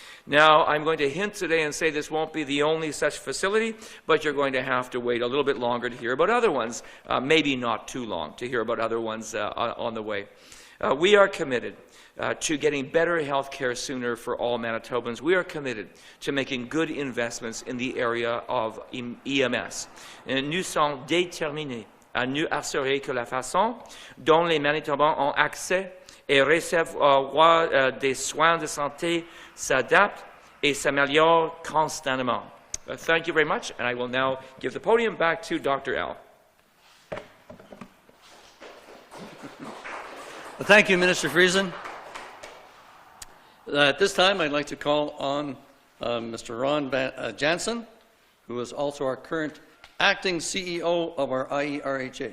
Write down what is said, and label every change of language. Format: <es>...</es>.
<en>Now, I'm going to hint today and say this won't be the only such facility, but you're going to have to wait a little bit longer to hear about other ones, maybe not too long to hear about other ones on the way. We are committed to getting better health care sooner for all Manitobans. We are committed to making good investments in the area of EMS.</en> <fr>Nous sommes déterminés à nous assurer que la façon dont les Manitobans ont accès et recevoir des soins de santé s'adapte et s'améliore constamment.</fr> <en>Thank you very much, and I will now give the podium back to Dr. Al. Well, thank you, Minister Friesen. At this time, I'd like to call on Mr. Ron Janzen, who is also our current acting CEO of our IERHA.</en>